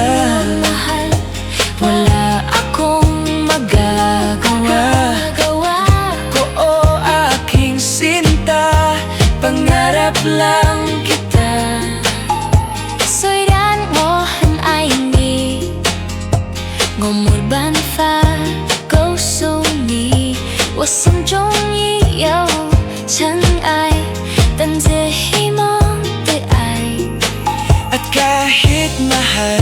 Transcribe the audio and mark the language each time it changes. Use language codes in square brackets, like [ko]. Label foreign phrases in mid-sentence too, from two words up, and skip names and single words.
[tl] mahal, wala akong magagawa. Oo, aking sinta, pangarap lang kita. [zh] 虽然我很爱你，我没办法告诉你，我心中已有尘埃，但这希望的爱。 [tl] At kahit mahal